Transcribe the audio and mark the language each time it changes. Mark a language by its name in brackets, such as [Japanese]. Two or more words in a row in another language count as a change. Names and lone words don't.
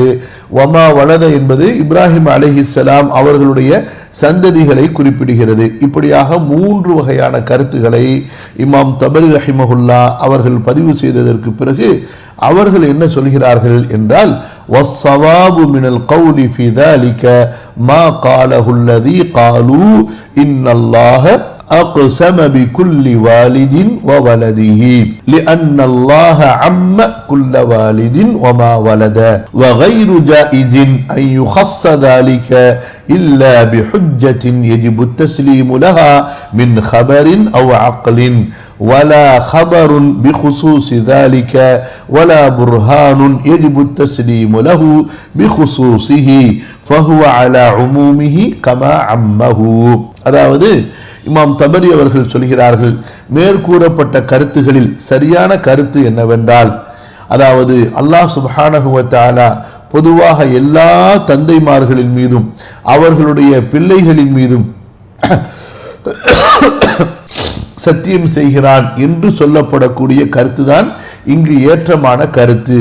[Arabic] وما ولد [Tamil] என்பது இப்ராஹிம் அலைஹிஸ்ஸலாம் அவர்களுடைய சந்ததிகளை குறிப்பிடுகிறது. இப்படியாக மூன்று வகையான கருத்துக்களை இமாம் தபரி ரஹிமஹுல்லா அவர்கள் பதிவு செய்ததற்கு பிறகு அவர்கள் என்ன சொல்கிறார்கள் என்றால், வஸ்ஸவாபு [Arabic] من القول في ذلك ما قاله الذي قالوا ان الله أقسم بكل والد وولده لأن الله عم كل والد وما ولد وغير جائز أن يخص ذلك إلا بحجة يجب التسليم لها من خبر أو عقل ولا خبر بخصوص ذلك ولا برهان يجب التسليم له بخصوصه فهو على عمومه كما عمه. [Tamil] அதாவது இமாம் தபரி அவர்கள் சொல்கிறார்கள், மேற்கூறப்பட்ட கருத்துகளில் சரியான கருத்து என்னவென்றால், அதாவது அல்லாஹ் [Arabic] سبحانه وتعالى [Tamil] பொதுவாக எல்லா தந்தைமார்களின் மீதும் அவர்களுடைய பிள்ளைகளின் மீதும் சத்தியம் செய்கிறான் என்று சொல்லப்படக்கூடிய கருத்துதான் இங்கு ஏற்றமான கருத்து.